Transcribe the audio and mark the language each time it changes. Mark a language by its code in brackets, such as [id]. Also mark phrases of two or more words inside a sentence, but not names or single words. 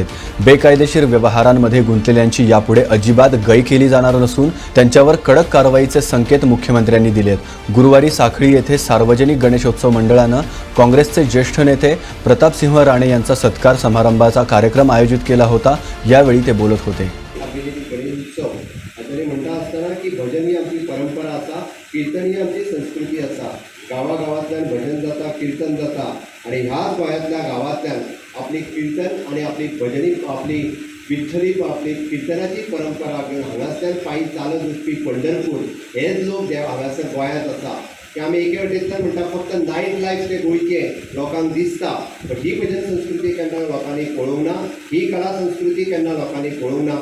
[mr] बेकायदेशीर व्यवहारांमध्ये गुंतलेल्यांची यापुढे अजिबात गय केली जाणार नसून त्यांच्यावर कडक कारवाईचे संकेत मुख्यमंत्र्यांनी दिलेत. गुरुवारी साखळी येथे सार्वजनिक गणेशोत्सव मंडळानं काँग्रेसचे ज्येष्ठ नेते प्रतापसिंह राणे यांचा सत्कार समारंभाचा कार्यक्रम आयोजित केला होता. यावेळी ते बोलत होते. [kok] गणेशोत्सव तरी म्हणटा आसतना की भजन ही आमची परंपरा आसा, कीर्तन ही आमची संस्कृती आसा. गावागावांतल्यान भजन जाता, कीर्तन जाता आणि ह्याच गोंयांतल्या गांवांतल्यान आपली कीर्तन आणि आपली भजनी आपली विठ्ठली आपली कीर्तनाची परंपरा घेवन हांगासल्यान पायी चालत वचपी पंढरपूर हेच लोक जे हांगासर गोंयांत आसा की आमी एके वटेंतल्यान म्हणटा फक्त [en] night life [kok] ते गोंयचे लोकांक दिसता, पण ही भजन संस्कृती केन्ना लोकांनी पळोवंक ना, ही कला संस्कृती केन्ना लोकांनी पळोवंक ना.